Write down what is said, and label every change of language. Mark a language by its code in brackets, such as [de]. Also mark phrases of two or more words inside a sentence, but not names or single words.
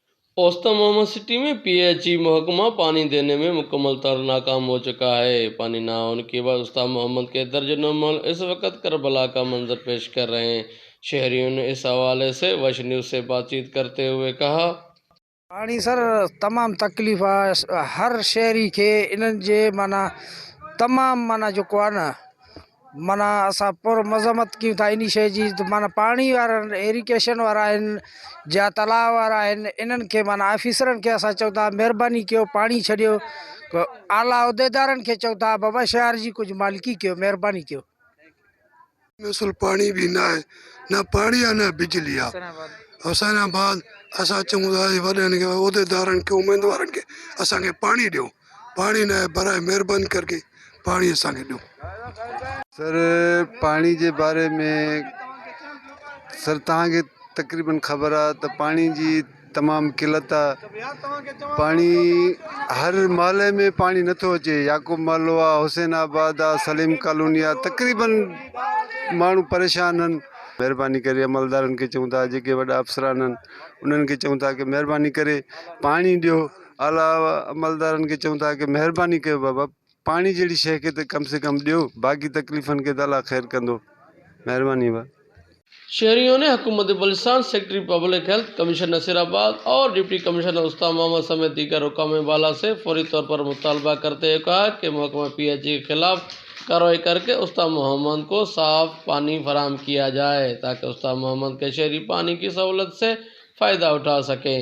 [ur] اوستا محمد سٹی میں پی ایچ ای محکمہ پانی دینے میں مکمل طور ناکام ہو چکا ہے. پانی نہ ہونے کے بعد استاد محمد کے درجنوں مل اس وقت کربلا کا منظر پیش کر رہے ہیں. شہریوں نے اس حوالے سے وش نیوز سے بات چیت کرتے ہوئے کہا, [sd] पानी सर तमाम तकलीफ़ आहे हर शहरी के इन्हनि जे माना तमाम माना जेको आहे न माना असां पूरो मज़म्मत कयूं था इन शइ जी। माना पाणी वारा इरिगेशन वारा आहिनि या तालाब वारा आहिनि, इन्हनि खे माना ऑफिसरनि खे असां चऊं था महिरबानी कयो पाणी छॾियो। आला उहिदेदारनि खे चऊं था बाबा शहर जी कुझु मालिकी कयो, महिरबानी कयो। [ur] مثل پانی بھی نہ ہے، نہ پانی ہے نہ بجلی آہے. [sd] हुसैनाबाद असां चऊं था वॾनि खे उहिदेदारनि खे उमेदवारनि खे असांखे पाणी ॾियो, पाणी न आहे बराए महिरबानी करके पाणी असांखे ॾियो। सर [ur] پانی کے بارے میں [sd] सर तव्हांखे तकरीबन ख़बर आहे त पानी जी तमामु किल्लत आहे। पानी हर मोहल्ले में पानी नथो अचे। याकूब मोहल्लो आहे, हुसैनाबाद आहे, सलीम कॉलोनी आहे, तकरीबन माण्हू परेशान आहिनि। महिरबानी करे अमलदारनि खे चऊं था, जेके वॾा अफ़सरान आहिनि उन्हनि खे चऊं था कि महिरबानी करे पाणी ॾियो। आला अमलदारनि खे चऊं था कि महिरबानी कयो बाबा पाणी जहिड़ी शइ खे त कम से कम ॾियो, बाक़ी तकलीफ़ुनि खे त अलाह ख़ैर कंदो। महिरबानी बा। [ur] شہریوں نے حکومت بلوچستان سیکرٹری پبلک ہیلتھ کمشنر نصیرآباد اور ڈپٹی کمشنر استاد محمد سمیت دیگر حکام بالا سے فوری طور پر مطالبہ کرتے ہوئے کہا کہ محکمہ پی ایچ ای کے خلاف کارروائی کرکے استاد محمد کو صاف پانی فراہم کیا جائے تاکہ استاد محمد کے شہری پانی کی سہولت سے فائدہ اٹھا سکیں.